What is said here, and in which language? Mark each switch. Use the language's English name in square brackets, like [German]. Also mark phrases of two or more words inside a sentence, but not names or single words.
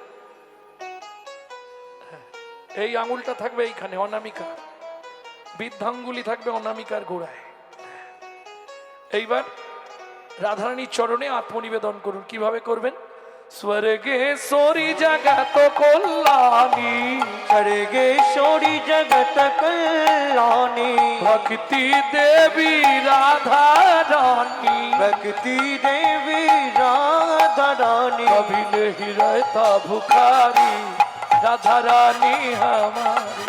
[Bangla] এই আঙ্গুলটা থাকবে এইখানে অনামিকা বৃদ্ধাঙ্গুলি থাকবে অনামিকার গোড়ায় এইবার রাধারানীর চরণে আত্মনিবেদন করুন কিভাবে করবেন স্বর্গে সোরি জগত কল্যাণী [Hindi] सर्गेश्वरी जगत कल्याणी भक्ति देवी राधा रानी भक्ति देवी राधा रानी कभी नहीं रहता भुखारी राधा रानी हमारी